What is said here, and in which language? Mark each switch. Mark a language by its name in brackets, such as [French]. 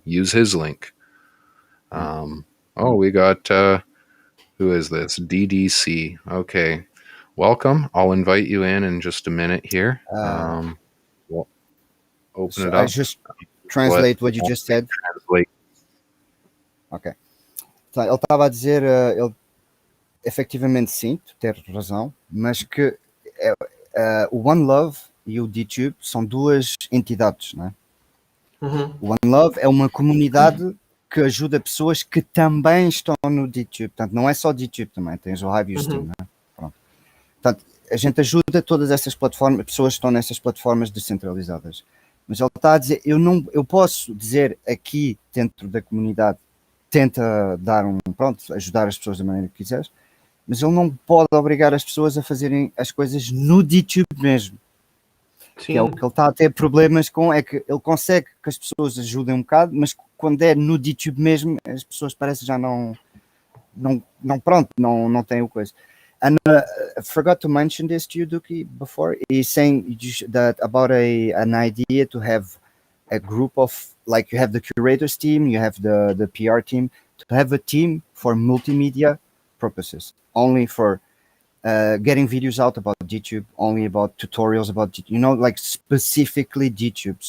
[English] Use his link. We got... who is this? DDC. Okay. Welcome. I'll invite you in just a minute here. We'll open it up. I just translate what you just said. Translate. Ok. [Portuguese] Então, ele estava a dizer, ele, efetivamente sim, tu tens razão, mas que o One Love e o DTube são duas entidades, não é? O One Love é uma comunidade que ajuda pessoas que também estão no DTube. Portanto, não é só DTube também, tens o Hive e o Steam, não é? Pronto. Portanto, a gente ajuda todas essas plataformas, pessoas que estão nessas plataformas descentralizadas. Mas ele está a dizer, eu posso dizer aqui dentro da comunidade, tenta dar ajudar as pessoas da maneira que quiseres, mas ele não pode obrigar as pessoas a fazerem as coisas no DTube mesmo. Sim. Que é o que ele está a ter problemas com, é que ele consegue que as pessoas ajudem um bocado, mas quando é no DTube mesmo, as pessoas parecem já não têm o coisa. [English] And I forgot to mention this to you, Duki, before. He's saying that about an idea to have a group of, like, you have the curators team, you have the PR team, to have a team for multimedia purposes, only for getting videos out about DTube, only about tutorials about DTube, like specifically DTube.